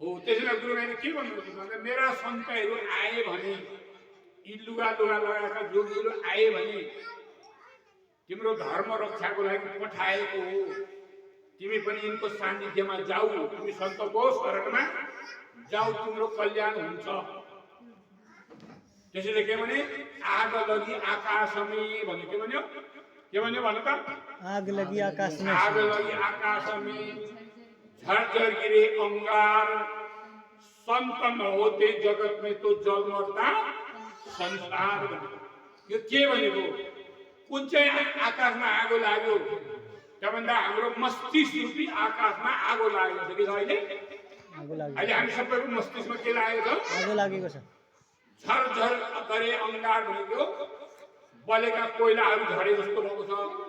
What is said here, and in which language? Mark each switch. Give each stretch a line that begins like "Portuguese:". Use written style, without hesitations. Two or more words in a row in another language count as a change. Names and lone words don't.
Nepali: त्यसैले गुरुमाले के भन्नुहुन्छ भन्दा मेरा सन्तहरू आए भने यी लुगा लगाएका जोगीहरू आए भने तिम्रो धर्म रक्षाको लागि पठाएको हो। तिमी पनि यिनको सान्निध्यमा जाऊ, तिमी सन्तको शरणमा जाऊ, तिम्रो कल्याण हुन्छ। त्यसैले के भने
Hindi: आग लगी आकाशमै
Nepali: भन्यो, के भन्यो भन त?
Hindi: आग लगी आकाश में, आग लगी आकाशमै झरझर गिरे अंगार, संत नहोते जगत में तो जल मर्दा संसार भन्यो।
Nepali: यो के भनेको? कुन चाहिँ आकाशमा आगो लाग्यो? त्यो भन्दा हाम्रो मस्तिष्क रूपी आकाशमा आगो लागेको छ कि छ अहिले? आगो लाग्यो, अहिले हामी सबैको मस्तिष्कमा के लागेको छ? आगो लागेको छ। झरझर गरे अंगार भनेको बलेका कोइलाहरू झरे जस्तो भएको छ।